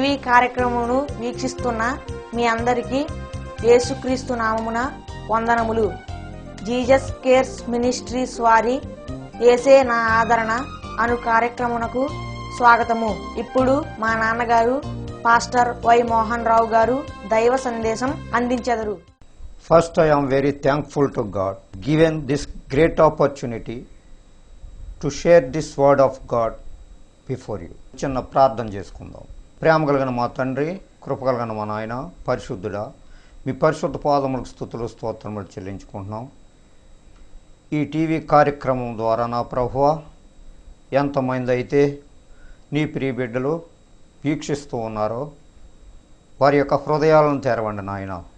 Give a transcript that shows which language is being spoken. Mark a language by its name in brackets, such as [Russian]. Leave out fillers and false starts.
[Telugu] కార్యక్రమమును వీక్షిస్తున్న మీ అందరికీ యేసుక్రీస్తు నామమున వందనములు. జీసస్ కేర్స్ మినిస్ట్రీస్ వారి యేసే నా ఆదరణ అను కార్యక్రమమునకు స్వాగతము. ఇప్పుడు మా నాన్నగారు పాస్టర్ వై మోహన్ రావు గారు దైవ సందేశం అందించెదరు. [English] First, I am very thankful to God given this great opportunity to share this word of God before you. [Telugu] చిన్న ప్రార్థన చేసుకుందాం. ప్రేమ కలిగిన మా తండ్రి, కృప కలిగిన మా నాయన, పరిశుద్ధుడా, మీ పరిశుద్ధ పాదములకు స్తుతులు స్తోత్రములు చెల్లించుకుంటున్నాం. ఈ టీవీ కార్యక్రమం ద్వారా నా ప్రభువా, ఎంతమంది అయితే నీ ప్రియ బిడ్డలు వీక్షిస్తూ ఉన్నారో వారి యొక్క హృదయాలను తెరవండి నాయన.